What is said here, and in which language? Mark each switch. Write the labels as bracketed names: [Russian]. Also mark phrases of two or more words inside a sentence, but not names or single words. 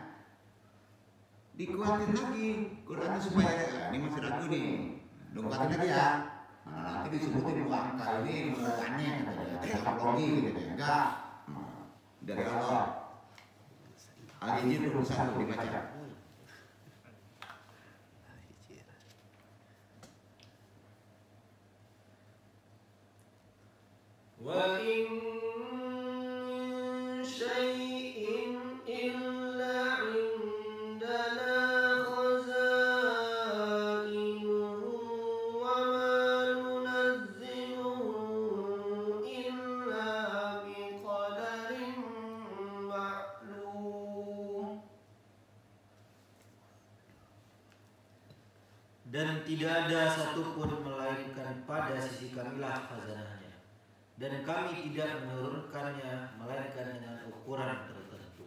[Indonesian] Dikuatin lagi Qurannya supaya ini masih ragu nih, kuatin lagi ya. Nah, nanti disebutin angka ini aneh katanya, logi gitu ya. Enggak, dari Allah. Al-Hijr 21 dibaca. [Arabic] وإن شيء إلا عندنا خزائنه وما ننزله إلا بقدر معلوم. [Indonesian] Dan tidak ada satupun melainkan pada sisi kamilah khazanahnya, dan kami tidak menurunkannya melainkan dengan ukuran tertentu.